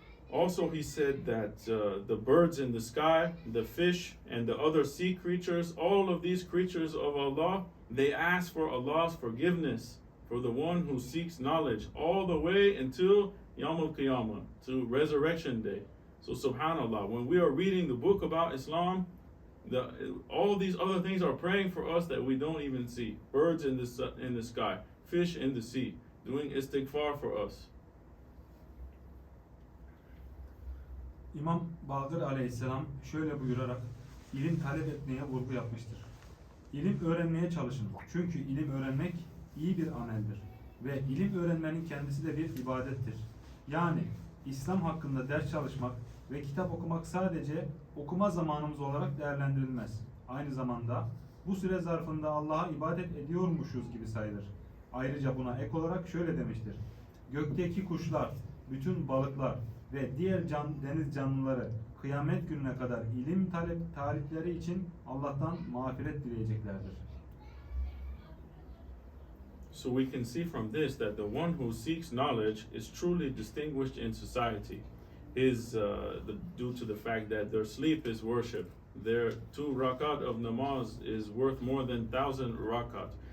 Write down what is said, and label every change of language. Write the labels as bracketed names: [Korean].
[English] Also, he said that the birds in the sky, the fish, and the other sea creatures, all of these creatures of Allah, they ask for Allah's forgiveness for the one who seeks knowledge all the way until Yawm al-Qiyamah, to Resurrection Day. So subhanAllah, when we are reading the book about Islam, all these other things are praying for us that we don't even see. Birds in the sky, fish in the sea, doing istighfar for us. [Turkish] İmam Bakır aleyhisselam şöyle buyurarak ilim talep etmeye vurgu yapmıştır. İlim öğrenmeye çalışın. Çünkü ilim öğrenmek iyi bir ameldir. Ve ilim öğrenmenin kendisi de bir ibadettir. Yani İslam hakkında ders çalışmak ve kitap okumak sadece okuma zamanımız olarak değerlendirilmez. Aynı zamanda bu süre zarfında Allah'a ibadet ediyormuşuz gibi sayılır. Ayrıca buna ek olarak şöyle demiştir. Gökteki kuşlar, bütün balıklar ve diğer deniz canlıları kıyamet gününe kadar ilim talipleri için Allah'tan mağfiret dileyeceklerdir. [English] So we can see from this that the one who seeks knowledge is truly distinguished in society. Due to the fact that their sleep is worship. Their 2 rakat of namaz is worth more than 1,000 rakat.